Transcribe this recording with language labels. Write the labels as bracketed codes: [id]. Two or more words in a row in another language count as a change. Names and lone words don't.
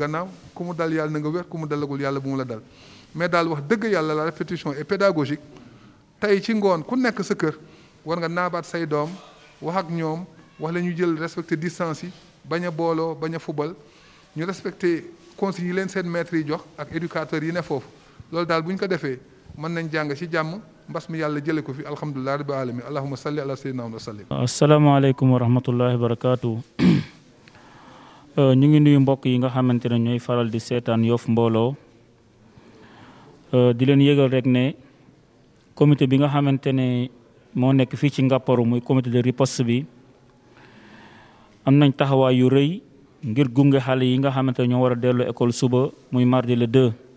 [wo] gannaaw ku mu dal yàlla na nga wér ku mu dalagul yàlla bu mu la dal mais daal wax dëgg yàlla la [fr] répétition est pédagogique [wo] tey ci ngoon ku nekk sa kër war nga naabaat say doom wax ak ñoom wax la ñu jël [fr] respecter distance [wo] yi bañ a booloo bañ a fubal ñu [fr] respecter consignes [wo] yi leen seen maître yi jox ak éducateurs yi ne foofu loolu daal bu ñu ko defee mën nañ jàng ci jàmm mbas mi yàlla jële ko fi [ar] الحمد لله رب العالمين اللهم صل على سيدنا وسلم. السلام عليكم ورحمة الله وبركاته. [wo] ñu ngi nuyu mbokk yi nga xamante ne ñooy faral di seetaan Yoff Mbollo di leen yëgal rek ne comité bi nga xamante ne moo nekk fii ci Ngaparou muy [fr] comité de riposte [wo] bi am nañ taxawaay yu rëy ngir gunge xale yi nga xamante ne ñoo war a dellu école suba muy [fr] mardi le 2.